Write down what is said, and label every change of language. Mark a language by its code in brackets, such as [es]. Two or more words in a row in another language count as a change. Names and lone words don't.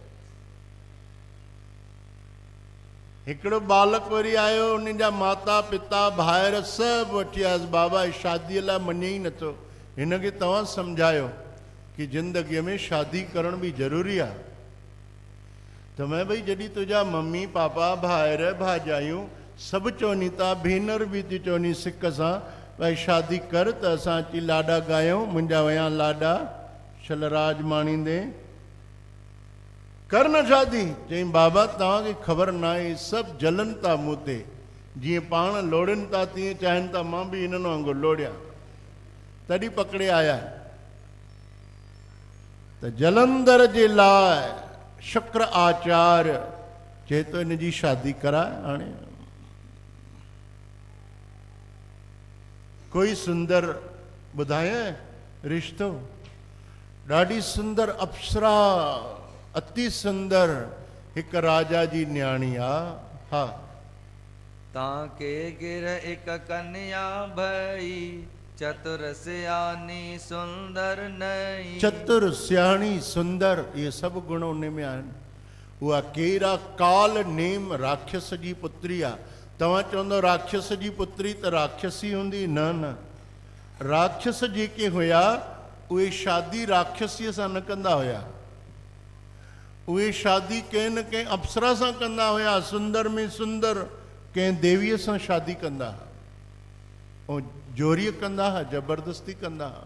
[sd] हिकिड़ो बालक वरी आयो, उन जा माता पिता भाइर सभु वठी आयसि, बाबा शादीअ लाइ मञे ई नथो, हिनखे तव्हां सम्झायो कि ज़िंदगीअ में शादी करण बि ज़रूरी आहे। त मैं भई जॾहिं तुंहिंजा मम्मी पापा भाइर भाॼायूं सभु चवनि था, भेनर बि थी चवनि सिक सां भई शादी कर, त असां अची लाॾा ॻायूं, मुंहिंजा वया लाॾा शलराज माणींदे, कर न शादी। चई बाबा तव्हांखे ख़बर न आहे, सभु जलनि था मूं ते, जीअं पाण लोड़नि था तीअं चाहिनि था मां बि इन्हनि वांगुरु लोड़ियां। तॾहिं पकड़े आया त जलंधर जे लाइ शुक्र आचार्य चए थो इन जी शादी कराए। हाणे कोई सुंदर ॿुधाए रिश्तो, ॾाढी सुंदर अप्सरा, अति सुंदर हिकु राजा जी न्याणी आहे। हा, [hi] ताके गिर एक कन्या भई, चतुर सियानी सुंदर नई। [sd] चतुर सियाणी सुंदर, इहे सभु गुण उन में आहिनि। उहा केरु आहे? काल नेम राक्षस जी पुत्री आहे। तव्हां चवंदो राक्षस जी पुत्री त राक्षसी हूंदी? न न, राक्षस जेके हुया उहे शादी राक्षसीअ सां न कंदा हुया, उहे शादी कंहिं न कंहिं अप्सरा सां कंदा हुया, सुंदर में सुंदर कंहिं देवीअ सां शादी कंदा हुआ, ऐं जोरीअ कंदा हुआ, ज़बरदस्ती कंदा हुआ।